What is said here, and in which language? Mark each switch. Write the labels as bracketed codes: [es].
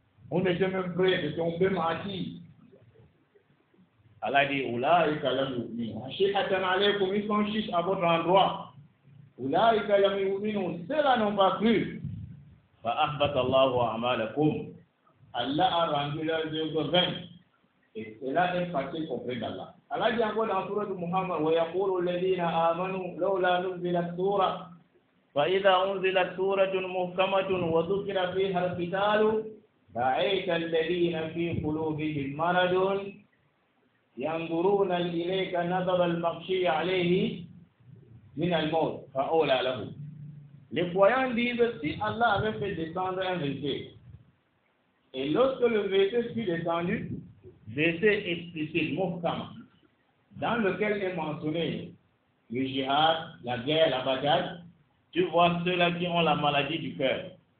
[fr] On était même prêts de tomber martyrs. Allah dit, [ar] Oulaïka lam yu'minu. Ashihatan alaykum, [fr] ils sont chiches à votre endroit. [ar] Oulaïka lam yu'minu, [fr] ceux-là n'ont pas cru. [ar] Fa ahbata Allahu a'malakum. [fr] Allah a rendu leurs œuvres vaines. Et cela est facile auprès d'Allah. Allah dit encore dans Surah Muhammad, [ar] وَيَقُولُ الَّذِينَ آمَنُوا لَوْلَا نُزِّلَتْ سُورَةٌ فَإِذَا أُنزِلَتْ سُورَةٌ مُحْكَمَةٌ وَذُكِرَ فِيهَا الْقِتَالُ رَأَيْتَ الَّذِينَ فِي قُلُوبِهِم مَرَضٌ يَنظُرُونَ إِلَيْكَ نَظَرَ الْمَغْشِيِّ عَلَيْهِ مِنَ الْمَوْتِ فَأَوْلَى لَهُ. [fr] Les croyants disent, si Allah avait fait descendre un verset, et lorsque le verset fut descendu, verset explicite, muhkam, dans lequel est mentionné le jihad, la guerre, la bataille, tu vois ceux-là qui ont la maladie du cœur.